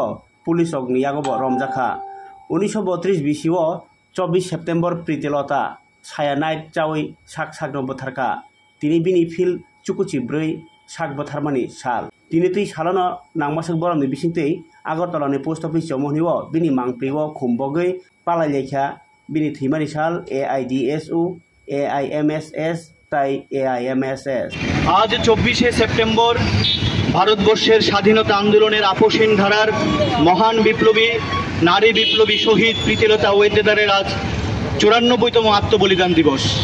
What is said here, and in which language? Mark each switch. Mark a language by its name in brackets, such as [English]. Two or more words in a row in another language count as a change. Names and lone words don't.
[Kok Borok] पुलिस रगनि यागबो रमजाखा 1932 बिसिओ 24 सेप्टेम्बर प्रीतिलता सायानाइट चावै साक सागनो बोथारका तिनि बिनि फिल चुकुचि 4 साक बोथारमानि साल तिनि तै सालानो नांमासक बरमनि बिसिंतै आगरतलानि पोस्ट अफिस मोहनिओ बिनि मांप्रिओ खुमबगै पालायलेखा बिनि थैमानि साल AIDSU AIMSS তাই AIMSS [Bangla] আজ 24শে সেপ্টেম্বর ভারতবর্ষের স্বাধীনতা আন্দোলনের আপসীন ধারার মহান বিপ্লবী নারী বিপ্লবী শহীদ প্রীতিলতা ওয়েদেদারের আজ 94তম আত্মবলিদান দিবস।